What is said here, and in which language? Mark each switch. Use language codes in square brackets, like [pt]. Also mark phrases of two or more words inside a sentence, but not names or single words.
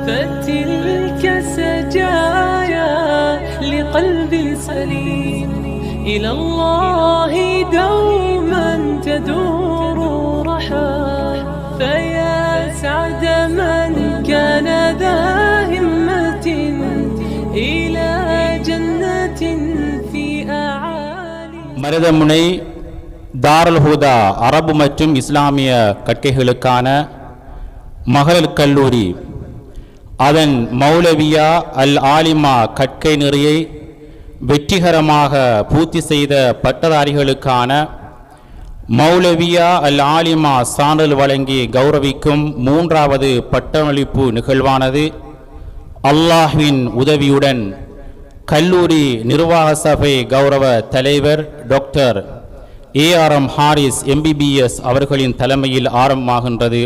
[ar] فتلك سجايا لقلب سليم إلى الله دوما تدور رحاه فيا سعد من كان ذا همة إلى جنة في أعالي. [ta] மருதமுனை தாருல் ஹுதா அரபு மற்றும் இஸ்லாமிய கற்கைகளுக்கான மகளிர் கல்லூரி அதன் மௌலவியா அல் ஆலிமா கற்கை நெறியை வெற்றிகரமாக பூர்த்தி செய்த பட்டதாரிகளுக்கான மௌலவியா அல் ஆலிமா சான்றல் வழங்கி கௌரவிக்கும் 3வது பட்டமளிப்பு நிகழ்வானது அல்லாஹ்வின் உதவியுடன் கல்லூரி நிர்வாக சபை கௌரவ தலைவர் டாக்டர் ஏஆர்எம் ஹாரிஸ் MBBS அவர்களின் தலைமையில் ஆரம்பமாகின்றது.